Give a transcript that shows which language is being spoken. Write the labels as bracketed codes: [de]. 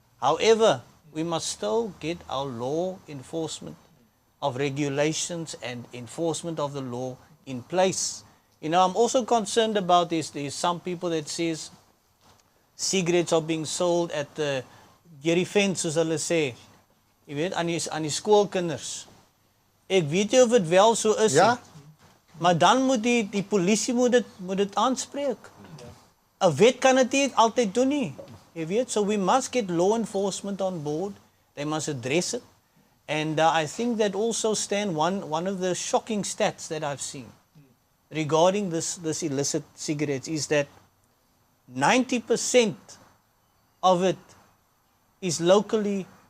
[en] However, we must still get our law enforcement of regulations and enforcement of the law in place. I'm also concerned about this. There's some people that says cigarettes are being sold at the deur fence, [af] soos hulle sê. Jy weet, aan die skoolkinders. Ek weet nie of dit wel so is nie. Ja. Maar dan moet die polisie moet dit aanspreek. 'n Wet kan dit nie altyd doen nie. Jy weet, [en] so we must get law enforcement on board. They must address it. And I think that also one of the shocking stats that I've seen regarding this illicit cigarettes is that 90% of it is locally